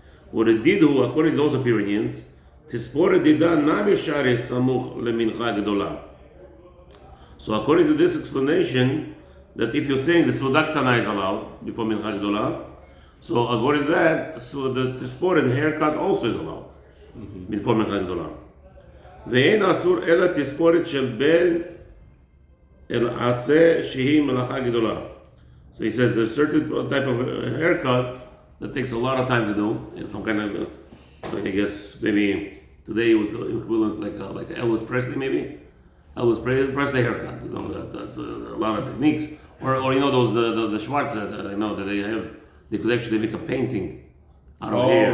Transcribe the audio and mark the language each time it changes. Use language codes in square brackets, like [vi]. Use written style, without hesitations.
[en] What it did, according to those opinions, Tispore Dida Namishare Samuch Lemincha Gedolah. So according to this explanation, that if you're saying the Suda Ktana is allowed before Mincha Gedolah, so according to that, so the Tispore and haircut also is allowed before Mincha Gedolah. [he] ואין אסור אלא תספורת של בין אל עשה שהיא מלאכה גדולה. [en] So he says there's a certain type of haircut that takes a lot of time to do. Some kind of, like I guess maybe today equivalent like Elvis Presley maybe. Elvis Presley haircut. You know that's a lot of techniques. Or you know those the Schwarz you know that they could actually make a painting out of hair.